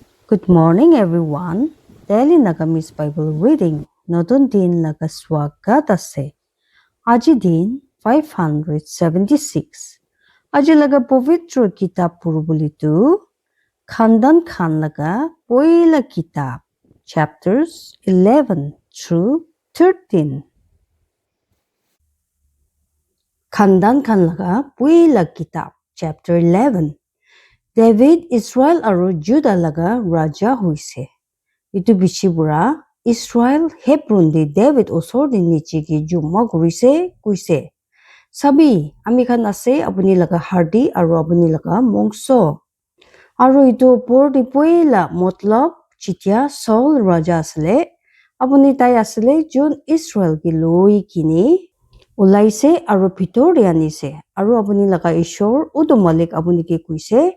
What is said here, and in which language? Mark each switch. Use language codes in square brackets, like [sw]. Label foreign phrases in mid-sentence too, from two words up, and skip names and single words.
[en] Good morning, everyone. Daily Nagamis Bible reading. [nag] Notun din laga swagat ase. Aji din 576. Aji laga povitro kitab purbulitu. Khandan Khan laga poila kitab. [en] Chapters 11 through 13. [nag] Khandan Khan laga poila kitab. Chapter 11. David Israel aru Judah laga raja hoise. Itu bichibura Israel Hebron de David osor de niche ki jumma gurise kuise. Sabi ami khan ase apuni laga hardi aru apuni laga mongso. Aru itu por de poila motlab chitia Saul raja asle apuni tai asle jun Israel ki loi kini ulaise aru pitor de anise aru apuni laga ishor udu malik apuni ki kuise.